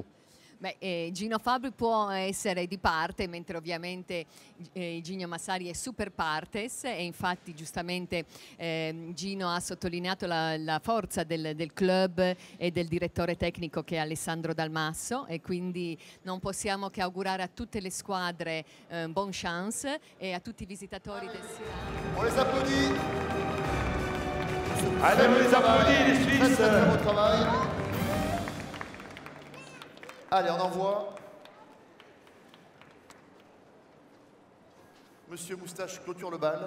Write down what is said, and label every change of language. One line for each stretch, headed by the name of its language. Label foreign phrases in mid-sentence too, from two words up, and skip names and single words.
Italian: Beh, Gino Fabbri può essere di parte, mentre ovviamente Gino Massari è
Latin: super partes,
Italian: e infatti giustamente Gino ha sottolineato la forza del club e del direttore tecnico, che è Alessandro Dalmasso, e quindi non possiamo che augurare a tutte le squadre
French: bonne chance,
Italian: et a tutti i visitatori del Sirano.
French: On les applaudit. Allez, on les applaudit, les Suisses. Très beau travail. Allez, on envoie. Monsieur Moustache clôture le bal.